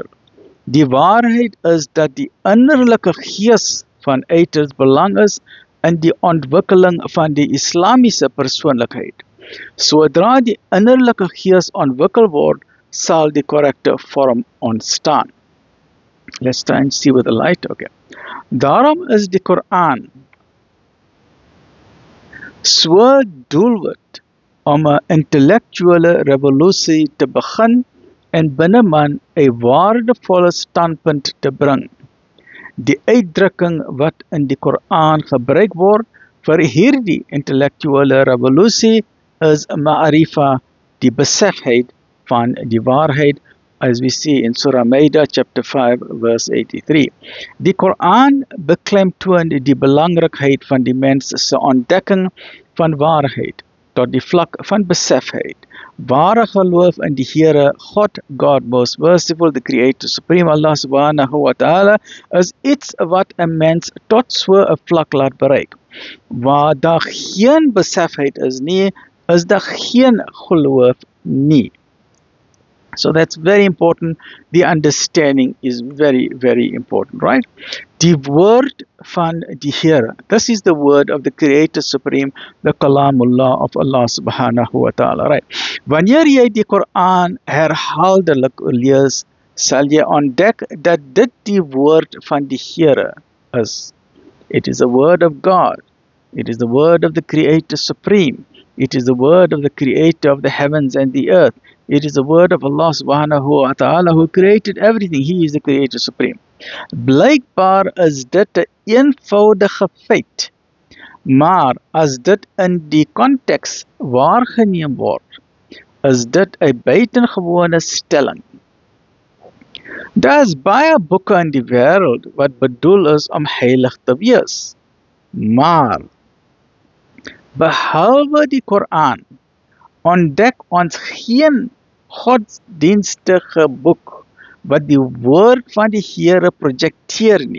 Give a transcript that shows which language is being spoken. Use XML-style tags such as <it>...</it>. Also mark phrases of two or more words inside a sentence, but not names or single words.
<af>Die waarheid is dat die innerlike gees van uiters belang is in die ontwikkeling van die Islamiese persoonlikheid. Sodra die innerlike gees ontwikkel word, sal die korrekte vorm ontstaan.</af> <en>Let's try and see with the light. Okay.</en> <af>Daarom is die Koran so doelwit om 'n intellektuele revolusie te begin en binne man 'n waardevolle standpunt te bring. Die uitdrukking wat in die Koran gebruik word vir hierdie intellektuele revolusie is ma'arifa, die besefheid van die waarheid,</af> <en>as we see in Surah Maida chapter 5 verse 83.</en> <af>Die Koran beklemtoon die belangrikheid van die mens se ontdekking van waarheid tot die vlak van besefheid. Ware geloof in die Here,</af> <en>God most merciful, the Creator Supreme, Allah</en> <ar>subhanahu wa ta'ala,</ar> <af>is iets wat 'n mens tot so 'n vlak laat bereik. Waar daar geen besefheid is nie, is daar geen geloof nie.</af> <en>So that's very important. The understanding is very, very important, right?</en> <af>Die woord van die Here.</af> <en>This is the word of the Creator Supreme, the Kalamullah of Allah</en> <ar>subhanahu wa ta'ala,</ar> <en>right?</en> <af>Wanneer jy die Koran herhaaldelik lees, sal jy ontdek dat dit die woord van die Here is.</af> <en>It is the word of God. It is the word of the Creator Supreme. It is the word of the Creator of the heavens and the earth. It is the word of Allah</en> <ar>subhanahu wa ta'ala</ar> <en>who created everything. He is the Creator Supreme.</en> <af>Blykbaar is dit 'n eenvoudige feit, maar as dit in die konteks waargeneem word, is dit 'n buitengewone stelling. Daar is baie boeke in die wêreld wat bedoel is om heilig te wees, maar behalwe die Koran ontdek ons geen godsdienstige boek wat die woord van die Here projekteer nie.</af>